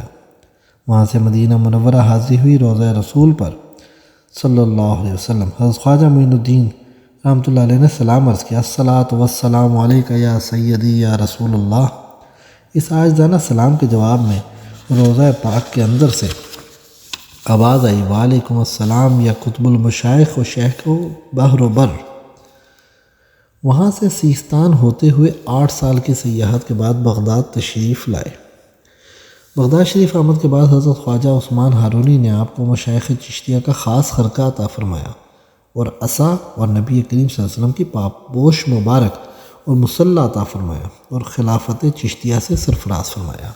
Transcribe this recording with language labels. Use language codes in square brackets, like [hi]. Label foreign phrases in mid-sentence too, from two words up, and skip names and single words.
[ur] وہاں سے مدینہ منورہ حاضری ہوئی، روضہ رسول پر [ar] صلی اللہ علیہ وسلم۔ [ur] حضرت خواجہ معین الدین [ar] رحمۃ اللہ علیہ [ur] نے سلام عرض کیا، [ar] الصلاۃ والسلام علیک یا سیدی یا رسول اللہ۔ [ur] اس عاجزانہ سلام کے جواب میں روضہ پاک کے اندر سے آواز آئی، [ar] وعلیکم السلام یا قطب المشائخ و شیخ و بحر و بر۔ [ur] وہاں سے سیستان ہوتے ہوئے 8 سال کی سیاحت کے بعد بغداد تشریف لائے۔ بغداد شریف آمد کے بعد حضرت خواجہ عثمان ہارونی نے آپ کو مشائخ چشتیہ کا خاص خرقہ عطا فرمایا اور عصا اور نبی کریم [ar] صلی اللہ علیہ وسلم [ur] کی پاپوش مبارک اور مصلی عطا فرمایا اور خلافت چشتیہ سے سرفراز فرمایا۔